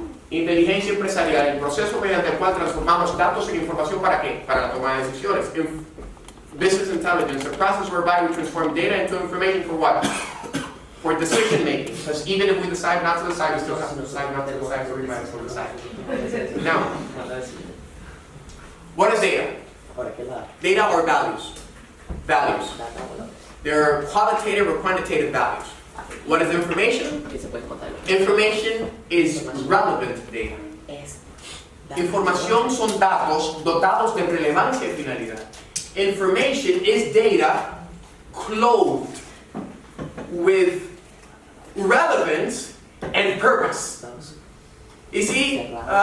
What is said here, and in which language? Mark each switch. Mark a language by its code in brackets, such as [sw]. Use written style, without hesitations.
[es] Inteligencia empresarial, el proceso mediante el cual transformamos datos en información ¿para qué? Para la toma de decisiones. [en] Business intelligence, a process whereby we transform data into information for what? For decision making. Because even if we decide not to decide, we still have to decide not to decide, so we might as well decide. Now, what is data? Data or values? Values. There are qualitative or quantitative values. What is information? Information is relevant data. [es] Información son datos dotados de relevancia y finalidad. [en] Information is data clothed with relevance and purpose. You see?